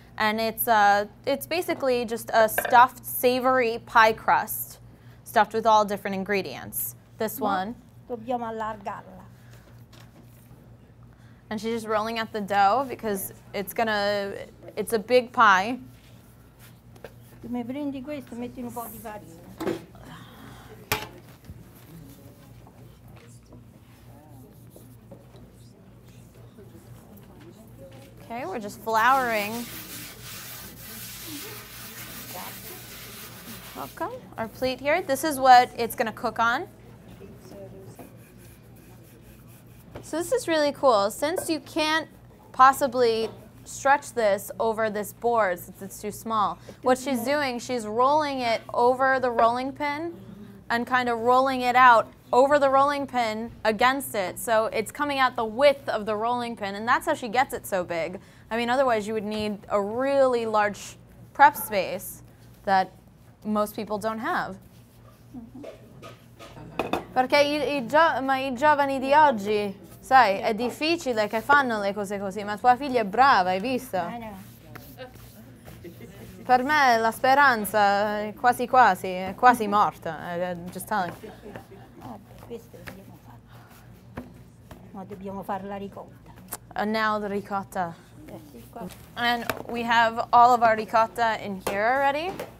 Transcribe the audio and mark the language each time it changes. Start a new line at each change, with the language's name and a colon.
English: And it's basically just a stuffed savory pie crust, stuffed with all different ingredients. This one.
Italian: Dobbiamo allargarla.
English: And she's just rolling out the dough because it's a big pie.
Italian: Tu mi prendi questo e metti un po' di farina.
English: Okay, we're just flouring. Okay, our plate here. This is what it's going to cook on. So this is really cool. Since you can't possibly stretch this over this board since it's too small, what she's doing, she's rolling it over the rolling pin and kind of rolling it out over the rolling pin against it. So it's coming out the width of the rolling pin, and that's how she gets it so big. I mean, otherwise you would need a really large prep space that most people don't have.
Italian: Perché ma i giovani di oggi, sai, è difficile che fanno le cose così, ma tua figlia è brava, hai visto? Per me la speranza è quasi quasi, è quasi morta.
English: Just telling.
Italian: Questo dobbiamo fare. Ma dobbiamo fare la ricotta.
English: And now the ricotta.
Italian: Sì, qua.
English: And we have all of our ricotta in here already.